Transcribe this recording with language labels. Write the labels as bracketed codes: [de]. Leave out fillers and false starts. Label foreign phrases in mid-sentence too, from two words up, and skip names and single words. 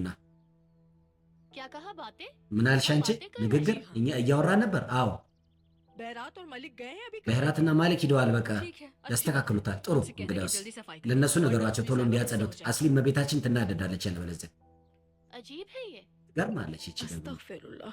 [ur] کیا کہا باتیں? [am] ምን አልሽ አንቺ? ንግግር እኛ እያወራን ነበር። አዎ [ur] بہرات اور مالک گئے ہیں ابھی [am] በህራትና ማሊክ ሂደዋል። በቃ [ur] ٹھیک ہے [am] ያስተካክሉታል። ጥሩ [ur] ان سے کہتے ہیں [am] እንግዳውስ [ur] کہ جلدی صفائی کرو. [am] ለእነሱ ነገሯቸው ቶሎ እንዲያጸዱት። አስሊም መቤታችን ትናደዳለች ያለበለዚያ። [ur] عجیب ہے یہ. [am] ገርማለች ይቺ ደግሞ። [ur] अस्तगफिरुल्लाह